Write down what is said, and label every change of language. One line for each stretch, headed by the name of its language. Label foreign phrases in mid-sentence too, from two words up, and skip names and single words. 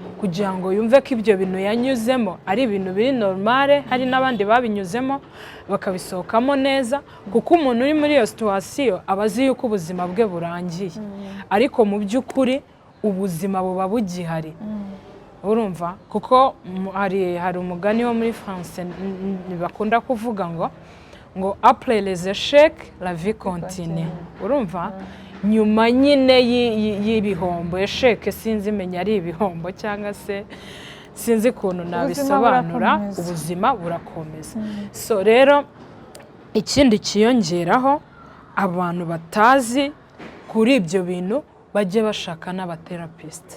Kinyarwanda: kugira ngo yumve ko ibyo bintu yanyuzemo ari ibintu biri normale, hari n'abandi babinyuzemo bakabisohokamo neza, kuko umuntu uri muri iyo situation aba azi yuko ubuzima bwe burangiye, ariko mu by'ukuri ubuzima buba bugihari. Urumva, kuko hari umugani wo muri France bakunda kuvuga ngo
French: après les échecs la vie continue.
Kinyarwanda: Urumva, nyuma nyine y'ibihombo, échec sinzi menya ari ibihombo cyangwa se sinzi ukuntu nabisobanura, ubuzima burakomeza. So rero ikindi kiyongeraho, abantu batazi kuri ibyo bintu bajye bashaka n'abatherapist.